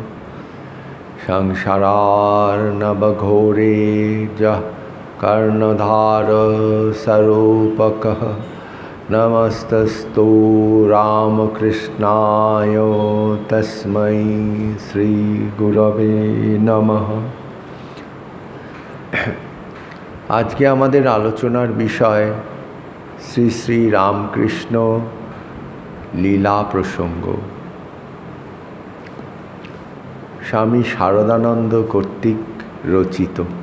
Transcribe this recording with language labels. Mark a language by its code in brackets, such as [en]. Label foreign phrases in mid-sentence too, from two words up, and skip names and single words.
[sa] संसारार्णवघोरे यः कर्णधारस्वरूपकः नमस्तस्तु रामकृष्णाय तस्मै श्रीगुरवे नमः। [bn] আজকে আমাদের আলোচনার বিষয় শ্রী শ্রী রামকৃষ্ণ লীলা প্রসঙ্গ। স্বামী শারদানন্দ কর্তৃক রচিত।